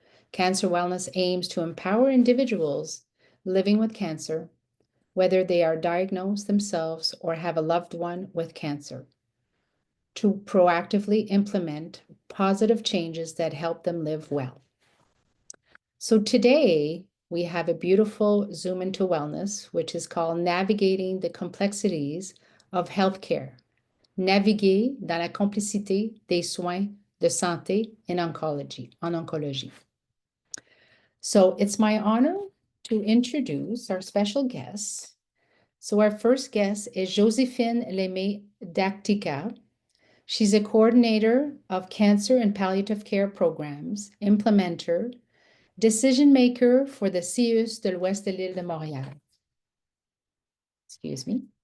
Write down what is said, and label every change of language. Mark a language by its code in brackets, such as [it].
[en] Cancer wellness aims to empower individuals living with cancer, whether they are diagnosed themselves or have a loved one with cancer, to proactively implement positive changes that help them live well. So today we have a beautiful zoom into wellness, which is called Navigating the Complexities of Healthcare. [fr] Naviguer dans la complicité des soins de santé en oncologie. [en] So it's my honor to introduce our special guests. So our first guest is Josephine Lemay Dactica. She's a coordinator of cancer and palliative care programs, implementer, decision maker for the CIUS de l'Ouest de l'île de Montréal. Excuse me.